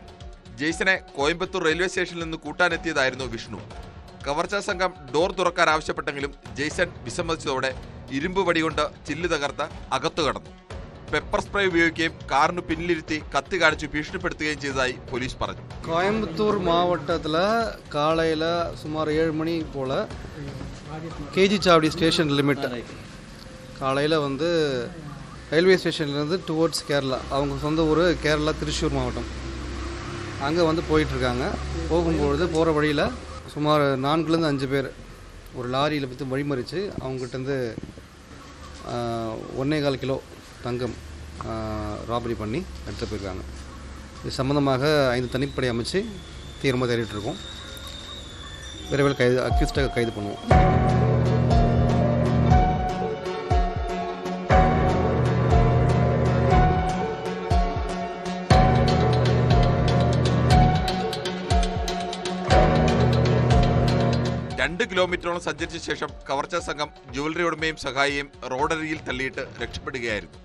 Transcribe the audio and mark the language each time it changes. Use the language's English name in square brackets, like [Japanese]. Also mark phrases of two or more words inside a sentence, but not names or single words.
[Malayalam] ജെയ്സനെ കോയമ്പത്തൂർ റെയിൽവേ സ്റ്റേഷനിൽ നിന്ന് കൂട്ടാനെത്തിയതായിരുന്നു വിഷ്ണു. കവർച്ചാ സംഘം ഡോർ തുറക്കാൻ ആവശ്യപ്പെട്ടെങ്കിലും ജെയ്സൺ വിസമ്മതിച്ചതോടെ ഇരുമ്പ് വടികൊണ്ട് ചില്ല് തകർത്ത് അകത്തു കടന്നു. പെപ്പർ സ്പ്രേ ഉപയോഗിക്കുകയും കാറിന് പിന്നിലിരുത്തി കത്തി കാണിച്ച് ഭീഷണിപ്പെടുത്തുകയും ചെയ്തതായി പോലീസ് പറഞ്ഞു. [Tamil] கோயம்புத்தூர் மாவட்டத்தில் காலையில் சுமார் 7 மணி போல் கேஜி சாவடி [English] station limit [Tamil] காலையில் வந்து ரயில்வே ஸ்டேஷன்லேருந்து டுவோர்ட்ஸ் கேரளா, அவங்க சொந்த ஊர் கேரளா திருச்சூர் மாவட்டம், அங்கே வந்து போயிட்டுருக்காங்க. போகும்பொழுது போகிற வழியில் சுமார் 4லேருந்து 5 பேர் ஒரு லாரியில் பற்றி வழிமறித்து அவங்ககிட்டருந்து 1.25 கிலோ தங்கம் ராபரி பண்ணி எடுத்து போயிருக்காங்க. இது சம்மந்தமாக 5 தனிப்படை அமைச்சு தீவிரமாக தேடிட்டுருக்கோம். விரைவில் அக்யூஸ்டாக கைது பண்ணுவோம். [Malayalam] രണ്ട് കിലോമീറ്ററോളം സഞ്ചരിച്ച ശേഷം കവർച്ചാ സംഘം ജുവലറി ഉടമയും സഹായിയും റോഡരികിൽ തള്ളിയിട്ട് രക്ഷപ്പെടുകയായിരുന്നു.